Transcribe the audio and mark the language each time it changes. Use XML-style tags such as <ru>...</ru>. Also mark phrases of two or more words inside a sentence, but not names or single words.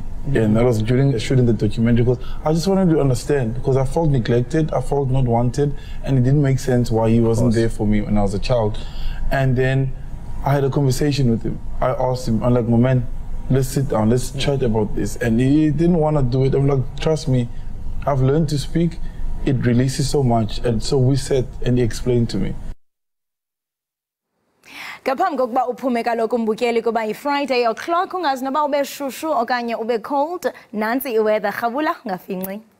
<en>And that was during shooting the documentary, because I just wanted to understand, because I felt neglected, I felt not wanted, and it didn't make sense why he wasn't there for me when I was a child. And then I had a conversation with him. I asked him, I'm like, my man, let's sit down, let's chat about this. And he didn't want to do it. I'm like, trust me, I've learned to speak. It releases so much. And so we sat and he explained to me.</en> <xh>Ngaphambi kokuba uphume kaloku umbukeli kuba yiFriday o'clock ungazi noba ube shushu okanye ube cold, nansi iweather Khabula ngafinci.</xh>